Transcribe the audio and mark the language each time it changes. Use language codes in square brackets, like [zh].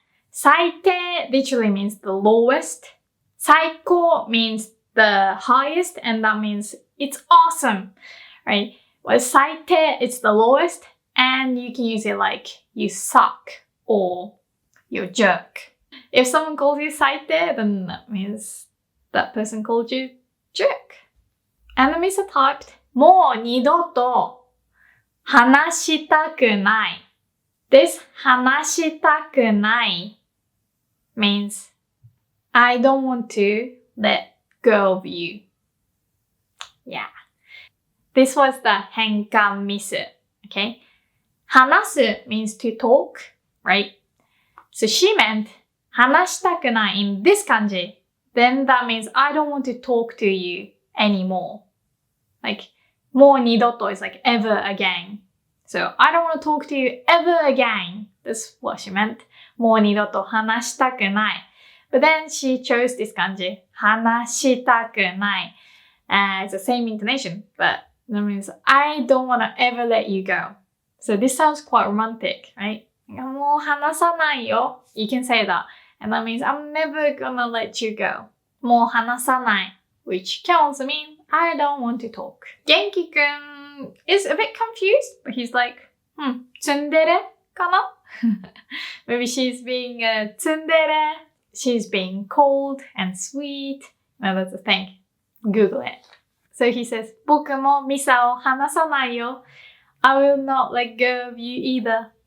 [en] 最低 literally means the lowest. 最高 means the highest, and that means it's awesome, right? Well, 最低 it's the lowest, and you can use it like you suck or you're a jerk. If someone calls you 最低, then that means that person called you jerk. And the Misa typed, [ja] もう二度と話したくない. [en] This 話したくない means I don't want to let go of you. Yeah. This was the henkan misu. Okay. 話す means to talk, right? So she meant 話したくない in this kanji. Then that means I don't want to talk to you anymore. Like もう二度と is like ever again. So I don't want to talk to you ever again. That's what she meant. [ja] もう二度と話したくない. [en] But then she chose this kanji. 話したくない. It's the same intonation, but that means I don't want to ever let you go. So this sounds quite romantic, right? [ja] もう話さないよ. [en] You can say that. And that means I'm never gonna let you go. [ja] もう話さない. [en] Which can also mean I don't want to talk. Genki-kun is a bit confused, but he's like, tsundere kana? Maybe she's being tsundere. She's being cold and sweet. No, that's a thing. Google it. So he says, [ja] 僕もミサを離さないよ. [en] I will not let go of you either.